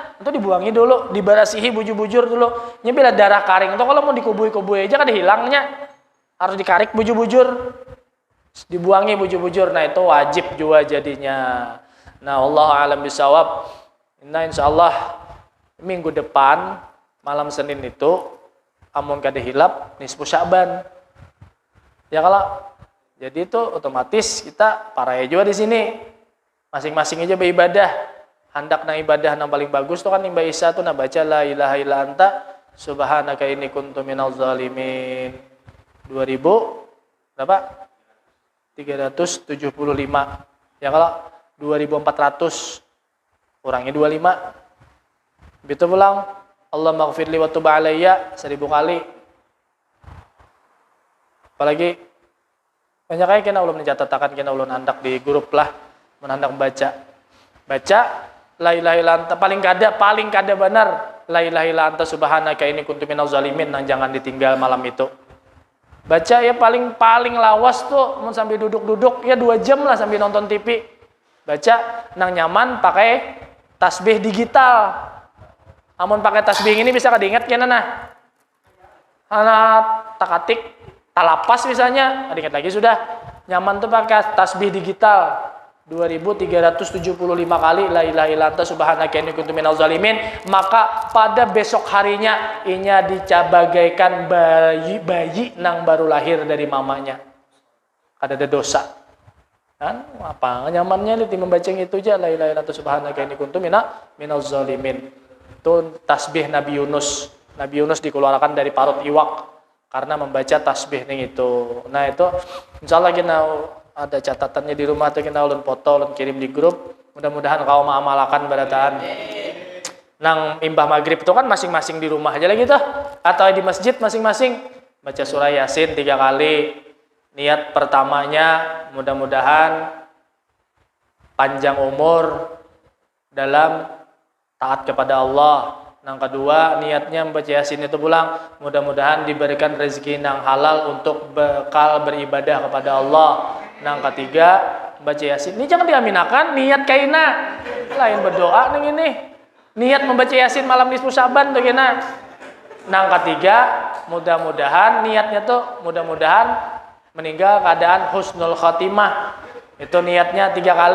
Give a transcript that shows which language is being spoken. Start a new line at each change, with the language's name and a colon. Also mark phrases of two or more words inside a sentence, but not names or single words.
Banjar: Itu dibuangi dulu, dibarasihi bujur-bujur dulu. Nya bila darah karing itu kalau mau dikubui-kubui aja kan hilangnya. Harus dikarik bujur-bujur. Dibuangi bujur-bujur. Nah, itu wajib juga jadinya. Nah,
Arabic: الله أعلم بالصواب.
Banjar: Nah, insyaallah minggu depan malam Senin itu amun kada hilap nisfu Sya'ban. Ya kalau Jadi itu otomatis kita paraya juga di sini. Masing-masing aja beribadah. Hendak na ibadah yang paling bagus tuh kan Mbak Isa tuh baca
Arabic: لا إله إلا أنت سبحانك إني كنت من الظالمين.
Banjar: 2000 berapa? 375. Ya kalau 2400 kurangi 25. Begitu pulang
Arabic: الله اغفر لي وتب علي 1000 kali.
Banjar: Apalagi banyak kayak kena ulun mencatatakan kena ulun handak di grup lah menandak baca
Arabic: لا إله إلا أنت
Banjar: paling kada benar
Arabic: لا إله إلا أنت سبحانك إني كنت من الظالمين
Banjar: nang jangan ditinggal malam itu. Baca ya paling lawas tuh mun sambil duduk-duduk ya 2 jam lah sambil nonton TV. Baca nang nyaman pakai tasbih digital. Amun pakai tasbih ini bisa kadingat kena nah. Anak takatik talapas misalnya, ingat lagi sudah. Nyaman tuh pakai tasbih digital 2375 kali
Arabic: لا إله إلا أنت سبحانك إني كنت من الظالمين,
Banjar: maka pada besok harinya inya dicabagaikan bayi nang baru lahir dari mamanya. Ada dosa. Kan apa nyamannya nih membaca itu aja
Arabic: لا إله إلا أنت سبحانك إني كنت من الظالمين.
Banjar: Itu tasbih Nabi Yunus. Nabi Yunus dikeluarkan dari parut iwak karena membaca tasbih ning itu. Nah itu insyaallah kita ada catatannya di rumah tuh kita ulun foto, ulun kirim di grup. Mudah-mudahan kau mengamalkan barataan. Nang imbah maghrib itu kan masing-masing di rumah aja lagi tuh, atau di masjid masing-masing baca surah Yasin 3 kali. Niat pertamanya mudah-mudahan panjang umur dalam taat kepada Allah. Yang kedua, niatnya membaca Yasin itu pulang mudah-mudahan diberikan rezeki yang halal untuk bekal beribadah kepada Allah. Yang ketiga, baca Yasin. Ini jangan diaminakan niat kaina. Lain berdoa ning ini. Niat membaca Yasin malam nisfu Syaban tuh kena. Yang ketiga, mudah-mudahan niatnya tuh mudah-mudahan meninggal keadaan
Arabic: حسن الخاتمة.
Banjar: Itu niatnya 3 kali.